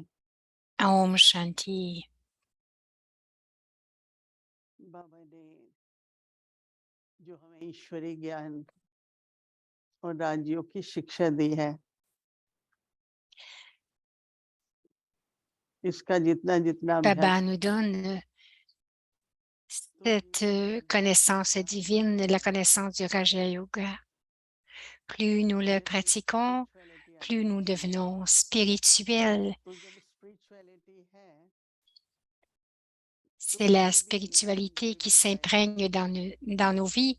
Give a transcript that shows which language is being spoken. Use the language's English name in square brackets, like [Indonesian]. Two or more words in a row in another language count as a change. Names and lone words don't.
[Hindi] ओम शांति. बाबा ने जो हमें ईश्वरीय ज्ञान और राजयोग की शिक्षा दी है, इसका जितना जितना [French] Baba nous donne cette connaissance divine, la connaissance du Raja Yoga. Plus nous le pratiquons, plus nous devenons spirituels. C'est la spiritualité qui s'imprègne dans nos vies.